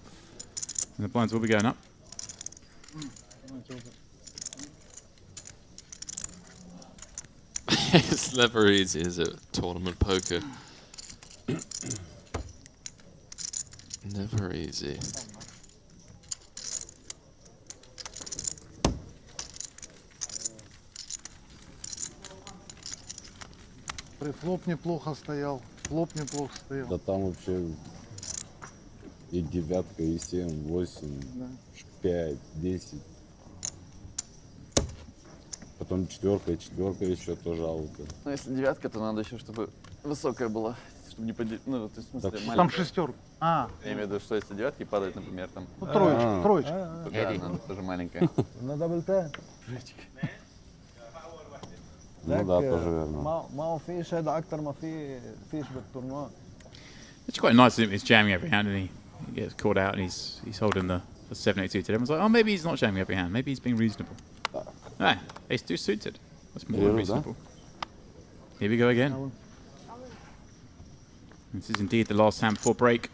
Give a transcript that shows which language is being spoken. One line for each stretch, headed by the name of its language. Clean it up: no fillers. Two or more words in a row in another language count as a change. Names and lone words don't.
English: And the blinds will be going up. It's never easy, is it? Tournament poker. Never easy.
Russian: Префлоп неплохо стоял, флоп неплохо стоял. Да там вообще и 9, и 7, 8, 5, 10. Потом 4, и 4 еще тоже ауты. Ну, если 9, то надо еще, чтобы высокая была, чтобы не поделить. Ну, то есть, в смысле, Там 6. А, я имею в виду, что если 9 падают, например, там, ну троечка, троечка. то да, надо тоже маленькая. На дабл Т. Ну да, тоже верно.
Arabic: ما فيش هذا أكتر ما فيش بالتورنوا.
English: It's quite nice that he's jamming every hand and he gets caught out and he's holding the 7-8 suited. Everyone's like, oh, maybe he's not jamming every hand. Maybe he's being reasonable. Ah, ace 2 suited. That's more than reasonable. Here we go again. This is indeed the last hand before break.